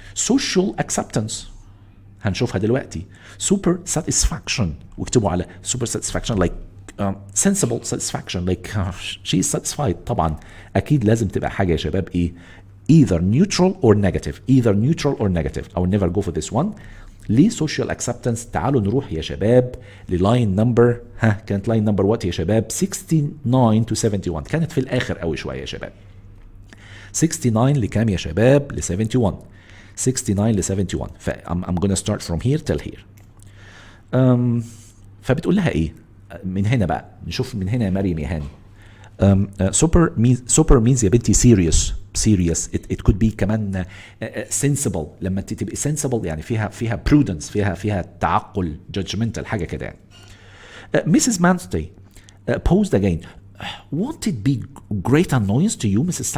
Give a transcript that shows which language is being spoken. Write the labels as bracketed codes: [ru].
[en] social acceptance هنشوفها دلوقتي. super satisfaction [ar] واكتبوا على [en] super satisfaction like sensible satisfaction like she is satisfied. [ar] طبعا اكيد لازم تبقى حاجه يا شباب ايه؟ [en] either neutral or negative. either neutral or negative. I will never go for this one. [ar] ليه social acceptance؟ تعالوا نروح يا شباب للاين نمبر كانت لاين نمبر وات يا شباب؟ 69 to 71. كانت في الاخر قوي شويه يا شباب. 69 لكام يا شباب؟ ل 71. 69 ل 71. [en] I'm gonna start from here till here. [ar] فبتقول لها ايه؟ من هنا بقى نشوف من هنا يا مريم يا هاني. [en] super means [ar] يا بنتي [en] serious. it could be [ar] كمان [en] sensible. [ar] لما انت تبقي sensible يعني فيها prudence فيها تعقل judgmental حاجه كده يعني. [en] Mrs. Manstey posed again. Won't it be great annoyance to you Mrs.